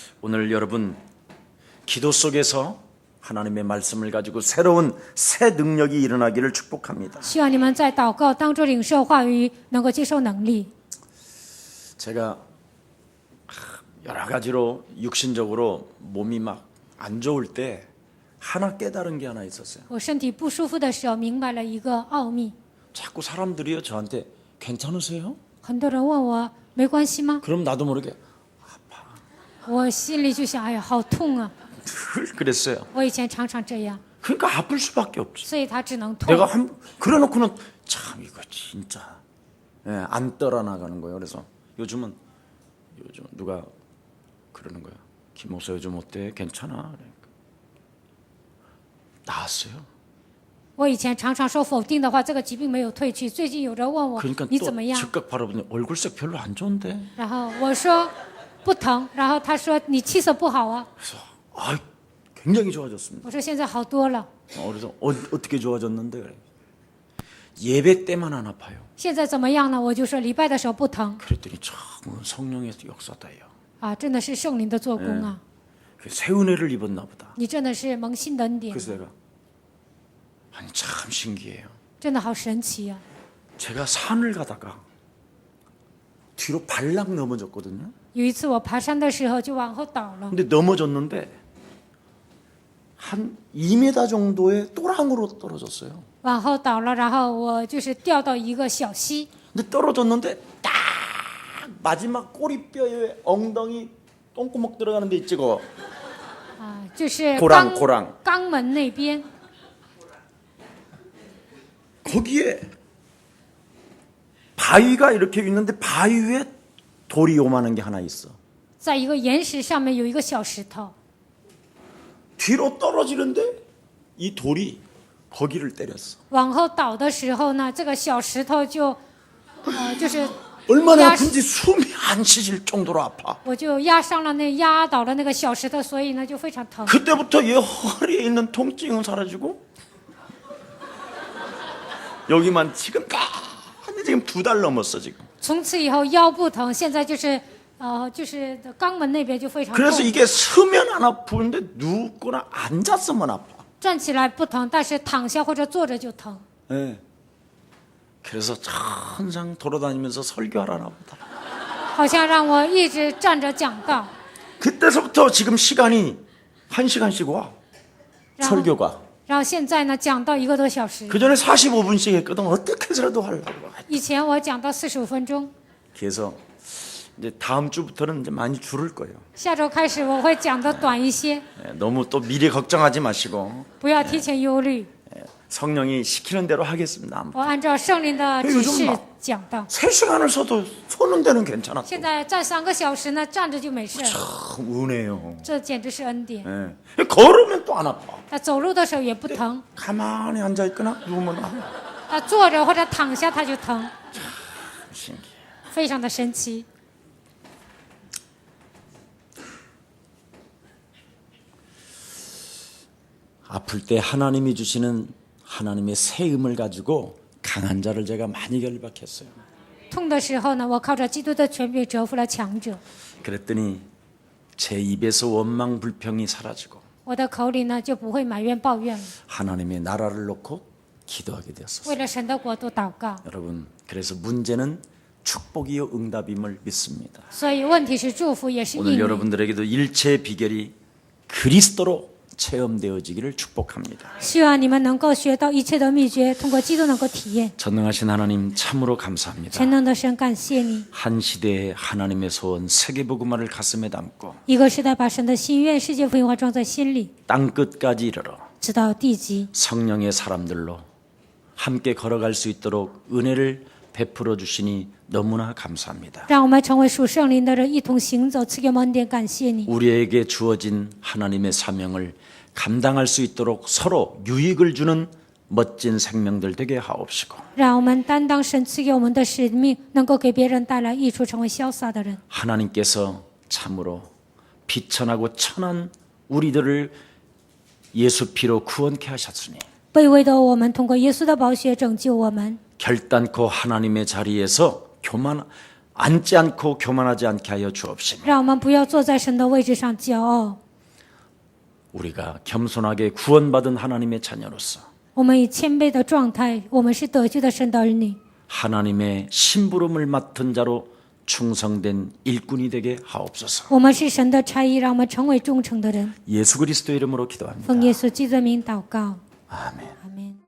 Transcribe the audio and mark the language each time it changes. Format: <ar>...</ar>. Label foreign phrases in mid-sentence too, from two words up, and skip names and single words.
<ko>오늘 여러분 기도 속에서 하나님의 말씀을 가지고 새로운 새 능력이 일어나기를 축복합니다.</ko> <zh>希望你们在祷告当中领受话语，能够接受能力。</zh> <ko>제가 여러 가지로 육신적으로 몸이 막 안 좋을 때 하나 깨달은 게 하나 있었어요.</ko> <zh>我身体不舒服的时候，明白了一个奥秘。</zh> <ko>자꾸 사람들이요 저한테 괜찮으세요?</ko> <zh>很多人问我没关系吗？</zh> <ko>그럼 나도 모르게</ko> <zh>我心里就想，哎呀，好痛啊！</zh> <ko>늘 그랬어요.</ko> <zh>我以前常常这样，</zh> <ko>그러니까 아플 수밖에 없지.</ko> <zh>所以他只能痛。</zh> <ko>내가 그래놓고는 참 이거 진짜 안 떠나가는 거예요. 그래서 요즘 누가 그러는 거야. 김 목사 요즘 어때? 괜찮아? 그러니까. 나았어요.</ko> <zh>我以前常常说否定的话，这个疾病没有退去。最近有人问我</zh> <ko>그러니까</ko> <zh>你</zh> <ko>또</ko> <zh>怎么样，</zh> <ko>즉각 바라보니 얼굴색 별로 안 좋은데.</ko> <zh>然后我说不疼，然后他说你气色不好啊。</zh> <ko>그래서 굉장히 좋아졌습니다.</ko> <zh>我说现在好多了，</zh> <ko>그래서 어떻게 좋아졌는데 그래. 예배 때만 안 아파요.</ko> <zh>现在怎么样呢？我就说礼拜的时候不疼</zh> <ko>그랬더니 참 성령의 역사다요.</ko> <zh>啊，真的是圣灵的做工啊，</zh> <ko>새 은혜를 입었나 보다.</ko> <zh>你真的是蒙新的恩典，</zh> <ko>그래서 내가 아니 참 신기해요.</ko> <zh>真的好神奇啊！</zh> <ko>제가 산을 가다가 뒤로 발락 넘어졌거든요.</ko> <zh>有一次我爬山的时候就往后倒了，</zh> <ko>근데 넘어졌는데 한 2m 정도의 또랑으로 떨어졌어요.</ko> <zh>往后倒了，然后我就是掉到一个小溪，</zh> <ko>근데 떨어졌는데 딱 마지막 꼬리뼈에 엉덩이 똥구멍 들어가는 데 있지 거.</ko> <zh>啊，就是</zh> <ko>고랑 고랑</ko> <zh>肛门那边，</zh> <ko>거기에 바위가 이렇게 있는데 바위 위에 돌이 요만한 게 하나 있어.</ko> <zh>在一个岩石上面有一个小石头，</zh> <ko>뒤로 떨어지는데 이 돌이 거기를 때렸어.</ko> <zh>往后倒的时候呢，这个小石头就是</zh> <ko>얼마나 아픈지 숨이 안 쉬질 정도로 아파.</ko> <zh>我就压伤了压倒了那个小石头，所以呢就非常疼。</zh> <ko>그때부터 얘 허리에 있는 통증은 사라지고 여기만 지금 지금 2달 넘었어 지금.</ko> <zh>从此以后腰不疼，现在就是肛门那边就非常</zh> <ko>그래서</ko> <zh>痛。</zh> <ko>이게 서면 안 아프는데 눕거나 앉았으면 아파.</ko> <zh>站起来不疼，但是躺下或者坐着就疼。</zh> <ko>네. 그래서 항상 돌아다니면서 설교하라나 보다.</ko> <zh>好像让我一直站着讲道，</zh> <ko>그때서부터 지금 시간이 1시간씩 와. 야. 설교가.</ko> <zh>然后现在呢讲到1个多小时，</zh> <ko>그 전에 45분씩 했거든. 어떻게 해서라도 하려고.</ko> <zh>以前我讲到45分钟，</zh> <ko>그래서 이제 다음 주부터는 이제 많이 줄을 거예요.</ko> <zh>下周开始我会讲的短一些，</zh> <ko>너무 또 미리 걱정하지 마시고</ko> <zh>不要提前忧虑。</zh> <ko>성령이 시키는 대로 하겠습니다.</ko> <zh>我按照圣灵的指示讲的。</zh> <ko>3시간을 서도 서는 데는 괜찮아.</ko> <zh>现在站3个小时呢，站着就没事了，</zh> <ko>참 은혜요.</ko> <zh>这简直是恩典。</zh> <ko>예. 걸으면 또 안 아파.</ko> <zh>他走路的时候也不疼，</zh> <ko>가만히 앉아 있거나 누우면 아파.</ko> <zh>他坐着或者躺下他就疼，</zh> <ko>신기해.</ko> <zh>非常的神奇。</zh> <ko>아플 때 하나님이 주시는 하나님의 새 음을 가지고 강한 자를 제가 많이 결박했어요.</ko> <zh>痛的时候呢，我靠着基督的权柄折服了强者，</zh> <ko>그랬더니 제 입에서 원망 불평이 사라지고</ko> <zh>我的口里呢就不会埋怨抱怨了，</zh> <ko>하나님의 나라를 놓고 기도하게 되었어요.</ko> <zh>为了神的国度祷告。</zh> <ko>여러분, 그래서 문제는 축복이요 응답임을 믿습니다.</ko> <zh>所以问题是祝福也是</zh> <ko>오늘</ko> <zh>应允。</zh> <ko>여러분들에게도 일체의 비결이 그리스도로 체험되어지기를 축복합니다.</ko> <zh>希望你们能够学到一切的秘诀，通过基督能够体验。</zh> <ko>전능하신 하나님 참으로 감사합니다.</ko> <zh>全能的神，感谢你。</zh> <ko>한 시대에 하나님의 소원 세계복음화를 가슴에 담고</ko> <zh>一个时代把神的心愿、世界福音化装在心里，</zh> <ko>땅 끝까지 이르러</ko> <zh>直到地极。</zh> <ko>성령의 사람들로 함께 걸어갈 수 있도록 은혜를 베풀어 주시니 너무나 감사합니다.</ko> <zh>让我们成为属圣灵的人，一同行走，赐给我们恩典。感谢你，</zh> <ko>우리에게 주어진 하나님의 사명을 감당할 수 있도록 서로 유익을 주는 멋진 생명들 되게 하옵시고</ko> <zh>让我们担当神赐给我们的使命，能够给别人带来益处，成为潇洒的人。</zh> <ko>하나님께서 참으로 비천하고 천한 우리들을 예수 피로 구원케 하셨으니</ko> <zh>卑微的我们，通过耶稣的宝血拯救我们，</zh> <ko>결단코 하나님의 자리에서 앉지 않고 교만하지 않게 하여 주옵시며</ko> <zh>让我们不要坐在神的位置上骄傲。</zh> <ko>우리가 겸손하게 구원받은 하나님의 자녀로서</ko> <zh>我们以谦卑的状态，我们是得救的神的儿女，</zh> <ko>하나님의 심부름을 맡은 자로 충성된 일꾼이 되게 하옵소서.</ko> <zh>我们是神的差役，让我们成为忠诚的人。</zh> <ko>예수 그리스도 이름으로 기도합니다.</ko> <zh>奉耶稣基督的名祷告，</zh> <ko>아멘.</ko> <zh>阿门。</zh>